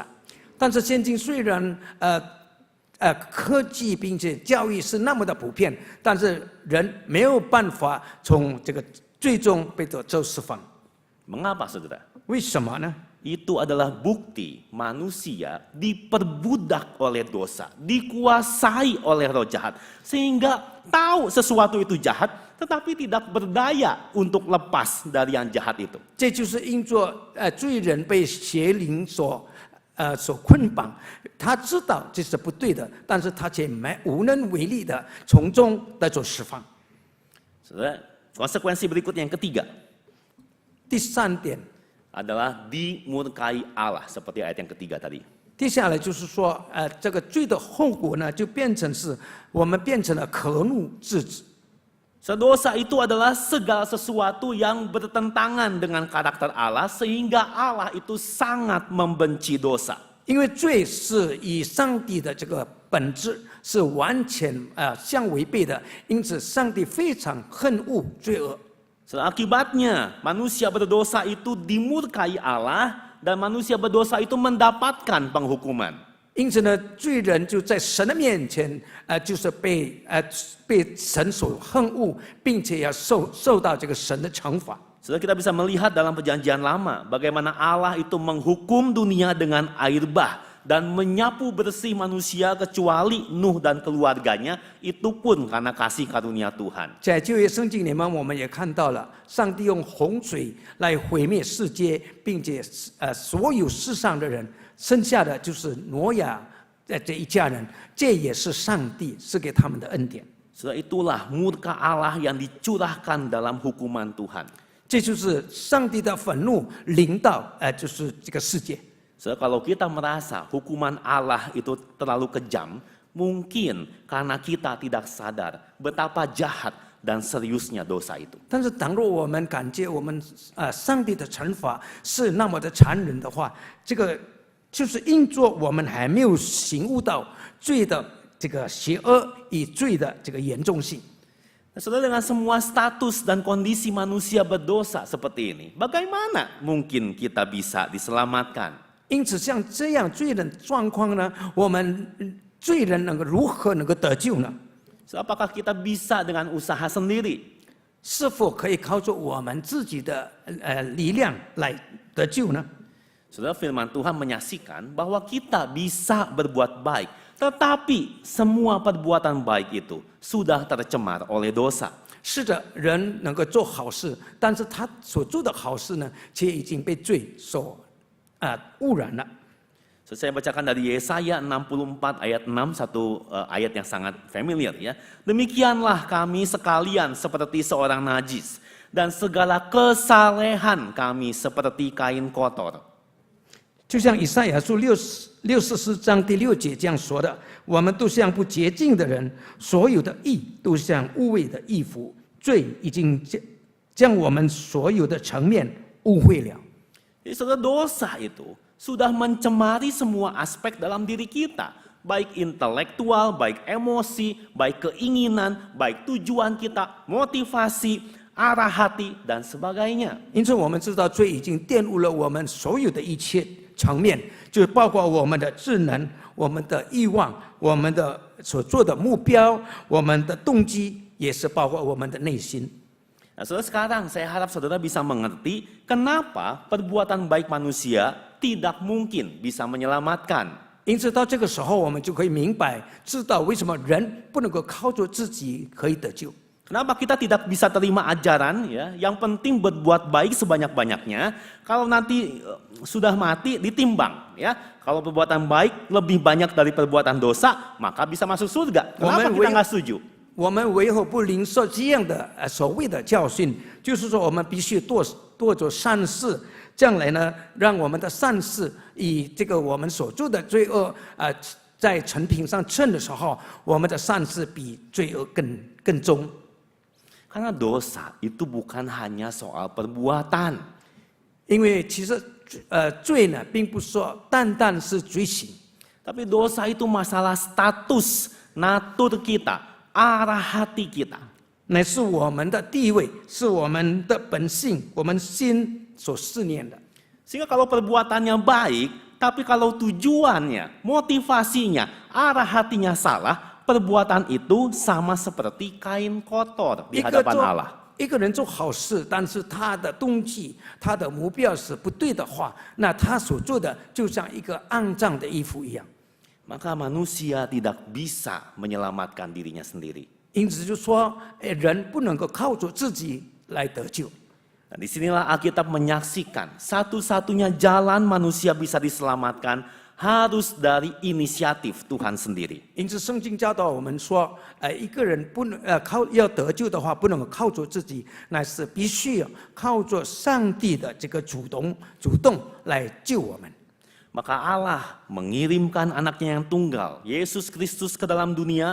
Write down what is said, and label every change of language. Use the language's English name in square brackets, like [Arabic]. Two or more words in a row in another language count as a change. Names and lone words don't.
[Chinese] 但是现今虽然科技并且教育是那么的普遍，但是人没有办法从这个最终被得释放。 [Indonesian] Mengapa saudara? [Chinese] 为什么呢？ [Indonesian] Itu adalah bukti manusia diperbudak oleh dosa, dikuasai oleh roh jahat, sehingga tahu sesuatu itu jahat, tetapi tidak berdaya untuk lepas dari yang jahat itu. [Chinese] 这就是因着罪人被邪灵所捆绑，他知道这是不对的，但是他却无能为力的从中得到释放。 [Indonesian] Saudara, konsekuensi berikutnya yang ketiga [Chinese] 第三点。 [Indonesian] adalah dimurkai Allah seperti ayat yang ketiga tadi. [Chinese] 接下来就是说，这个罪的后果呢，就变成是我们变成了可怒之子。 [Indonesian] Dosa itu adalah segala sesuatu yang bertentangan dengan karakter Allah sehingga Allah itu sangat membenci dosa. [Chinese] 因为罪是与上帝的这个本质是完全相违背的，因此上帝非常恨恶罪恶。 [Indonesian] Akibatnya manusia berdosa itu dimurkai Allah dan manusia berdosa itu mendapatkan penghukuman. [Chinese] 因此呢，罪人就在神的面前，就是被神所恨恶，并且要受到这个神的惩罚。 [Indonesian] Saudara, kita bisa melihat dalam perjanjian lama bagaimana Allah itu menghukum dunia dengan air bah dan menyapu bersih manusia kecuali Nuh dan keluarganya, itu pun karena kasih karunia Tuhan. [Chinese] 在旧约圣经里面，我们也看到了上帝用洪水来毁灭世界，并且所有世上的人，剩下的就是挪亚这一家人，这也是上帝赐给他们的恩典。 [Indonesian] Saudara, itulah murka Allah yang dicurahkan dalam hukuman Tuhan. [Chinese] 这就是上帝的愤怒临到就是这个世界。 [Indonesian] So, kalau kita merasa hukuman Allah itu terlalu kejam, mungkin karena kita tidak sadar betapa jahat dan seriusnya dosa itu. [Chinese] 但是，倘若我们感觉我们上帝的惩罚是那么的残忍的话，这个就是因着我们还没有醒悟到罪的这个邪恶与罪的这个严重性。 [Indonesian] Saudara, dengan semua status dan kondisi manusia berdosa seperti ini, bagaimana mungkin kita bisa diselamatkan? [Chinese] 因此，像这样罪人状况呢，我们罪人如何能够得救呢？ [Indonesian] So, apakah kita bisa dengan usaha sendiri? [Chinese] 是否可以靠着我们自己的力量来得救呢？ [Indonesian] Saudara, firman Tuhan menyaksikan bahwa kita bisa berbuat baik, tetapi semua perbuatan baik itu sudah tercemar oleh dosa. [Chinese] 是的，人能够做好事，但是他所做的好事呢，却已经被罪所污染了。 [Indonesian] So, saya bacakan dari Yesaya 64 ayat 6, satu ayat yang sangat familiar ya. Demikianlah kami sekalian seperti seorang najis, dan segala kesalehan kami seperti kain kotor. [Chinese] 就像以赛亚书64章第6节这样说的：“我们都像不洁净的人，所有的义都像污秽的衣服，罪已经将我们所有的层面污秽了。” [Indonesian] Jadi saudara, dosa itu sudah mencemari semua aspek dalam diri kita, baik intelektual, baik emosi, baik keinginan, baik tujuan kita, motivasi, arah hati dan sebagainya. [Chinese] 因此，我们知道罪已经玷污了我们所有的一切， 层面，就包括我们的智能、我们的欲望、我们的所做的目标、我们的动机，也是包括我们的内心。 [Indonesian] Nah, saudara, sekarang saya harap saudara bisa mengerti kenapa perbuatan baik manusia tidak mungkin bisa menyelamatkan. [Chinese] 因此到这个时候，我们就可以明白，知道为什么人不能够靠着自己可以得救。 [Indonesian] Kenapa kita tidak bisa terima ajaran ya, yang penting berbuat baik sebanyak-banyaknya, kalau nanti sudah mati ditimbang ya. Kalau perbuatan baik lebih banyak dari perbuatan dosa, maka bisa masuk surga. Kenapa kita nggak setuju? [Chinese] 我们为何不领受这样的所谓的教训？就是说，我们必须多做善事，将来呢，让我们的善事以这个我们所做的罪恶在成品上称的时候，我们的善事比罪恶更重。 [Indonesian] Karena dosa itu bukan hanya soal perbuatan. [Chinese] 因为其实罪呢，并不是说单单是罪行， [Indonesian] Tapi dosa itu masalah status, natur kita, arah hati kita. [Chinese] 乃是我们的地位，是我们的本性，我们心所思念的。 [Indonesian] Sehingga kalau perbuatannya baik, tapi kalau tujuannya, motivasinya, arah hatinya salah, perbuatan itu sama seperti kain kotor di hadapan Allah. [Chinese] 一个人做好事，但是他的动机、他的目标是不对的话，那他所做的就像一个肮脏的衣服一样。 [Indonesian] Maka manusia tidak bisa menyelamatkan dirinya sendiri. [Chinese] 因此就说，人不能够靠着自己来得救。 [Indonesian] Nah, disinilah Alkitab menyaksikan satu-satunya jalan manusia bisa diselamatkan harus dari inisiatif Tuhan sendiri. [Chinese] 因此，圣经教导我们说，一个人不能要得救的话，不能够靠着自己，乃是必须要靠着上帝的这个主动来救我们。 [Indonesian] Maka Allah mengirimkan anaknya yang tunggal, Yesus Kristus ke dalam dunia.